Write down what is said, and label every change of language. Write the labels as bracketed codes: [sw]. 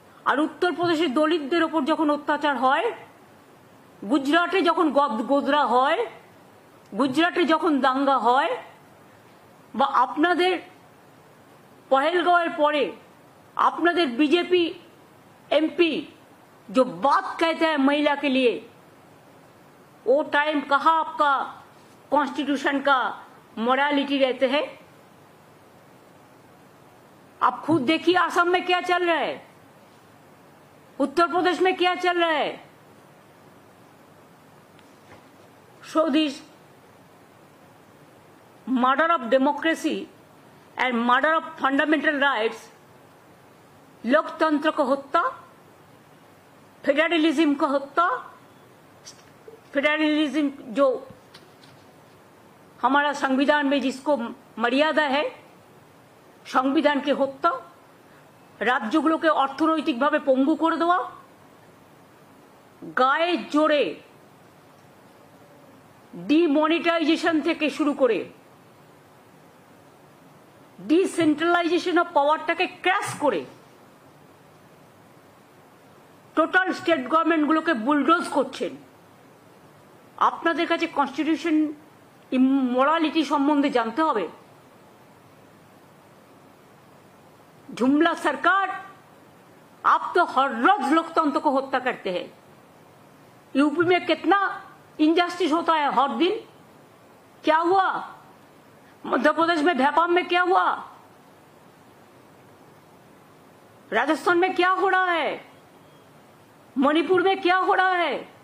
[bn] আর উত্তরপ্রদেশের দলিতদের ওপর যখন অত্যাচার হয়, গুজরাটে যখন গোদরা হয়, গুজরাটে যখন দাঙ্গা হয়, বা আপনাদের পহেলগাঁওয়ের পরে আপনাদের [hi] बीजेपी एमपी जो बात कहता है महिला के लिए, वो टाइम कहाँ आपका कॉन्स्टिट्यूशन का मोरालिटी रहते हैं? आप खुद देखिए असम में क्या चल रहा है, उत्तर प्रदेश में क्या चल रहा है. [en] So this murder of democracy and murder of fundamental rights, [hi] लोकतंत्र को हत्या, फेडरलिज्म को हत्या, फेडरलिज्म जो हमारा संविधान में जिसको मर्यादा है, संविधान के हत्या, [bn] राज्यগুলোকে অর্থনৈতিকভাবে পঙ্গু করে দেওয়া, গায়ে জোরে ডিমনিটাইজেশন থেকে শুরু করে ডিসেন্ট্রালাইজেশন অফ পাওয়ারটাকে ক্র্যাশ করে টোটাল স্টেট গভর্নমেন্টগুলোকে বুলডোজ করছেন। আপনাদের কাছে কনস্টিটিউশন ইমোরালিটি সম্বন্ধে জানতে হবে। [hi] जुमला सरकार, आप तो हर रोज लोकतंत्र को हत्या करते हैं। यूपी में कितना इनजस्टिस होता है हर दिन। क्या हुआ मध्य प्रदेश में, भोपाल में क्या हुआ, राजस्थान में क्या हो रहा है, मणिपुर में क्या हो रहा है।